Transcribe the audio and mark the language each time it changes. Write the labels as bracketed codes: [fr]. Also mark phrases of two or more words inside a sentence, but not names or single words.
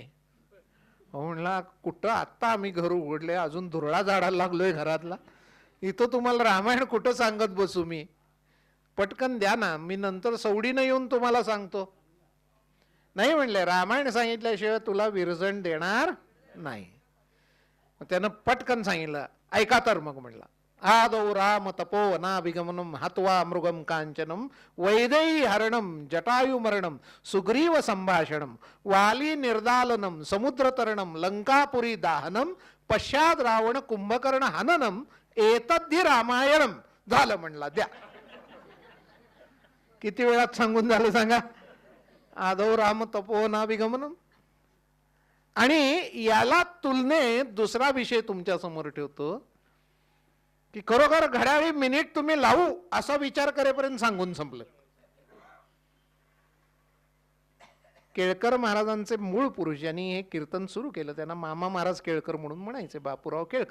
[mr] म्हणला कुठं, आत्ता आम्ही घर उघडले, अजून धुरळा झाडायला लागलोय घरातला, इथं तुम्हाला रामायण कुठं सांगत बसू मी. पटकन द्या ना, मी नंतर सवडीनं येऊन तुम्हाला सांगतो. नाही म्हणले, रामायण सांगितल्याशिवाय तुला विरजण देणार नाही. त्यानं पटकन सांगितलं, ऐका तर. मग म्हणला, [sa] आदौ राम तपोवनाभिगमनम हत्वा मृगम कांचनम वैदेही हरणम जटायु मरणम सुग्रीव संभाषणम वाली निर्दालनम समुद्रतरणम लंकापुरी दाहनम पश्चात रावण कुंभकर्ण हननम एतद्धि रामायणम. [mr] झालं म्हणला, द्या. किती वेळात सांगून झालं सांगा. [sa] आदौ राम तपोवनाभिगमनम. [mr] आणि याला तुलनेत दुसरा विषय तुमच्या समोर ठेवतो की खरोखर घड्याळी मिनिट तुम्ही लावू असा विचार करेपर्यंत सांगून संपलं. केळकर महाराजांचे मूळ पुरुष ज्यांनी हे कीर्तन सुरू केलं त्यांना मामा महाराज केळकर म्हणून म्हणायचे, बापूराव केळकर.